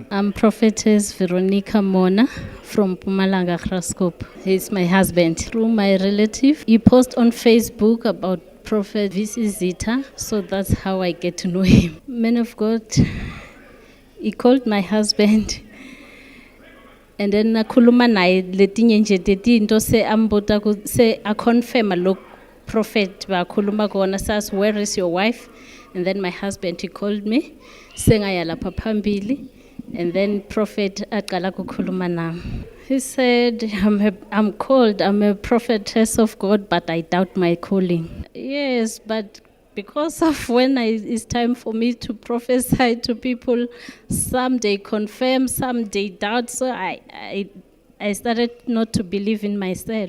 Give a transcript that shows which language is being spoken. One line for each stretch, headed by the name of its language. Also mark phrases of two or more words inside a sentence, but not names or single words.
English: I'm Prophetess Veronica Mona from Pumalanga Graskop. He's my husband. Through my relative, he posts on Facebook about Prophet VC Zita, so that's how I get to know him. Man of God, he called my husband, and then
Swati: nakhuluma naye letinye nje tetinto se ambuta se a confirm lo prophet bakhuluma kona
English: says where is your wife, and then my husband he called me
Swati: sengaya lapha phambili,
English: and then prophet
Swati: aqala kukhuluma nami.
English: He said, I'm called, I'm a prophetess of God, but I doubt my calling. Yes, but because of when it's time for me to prophesy to people, some they confirm, some they doubt, so I started not to believe in myself.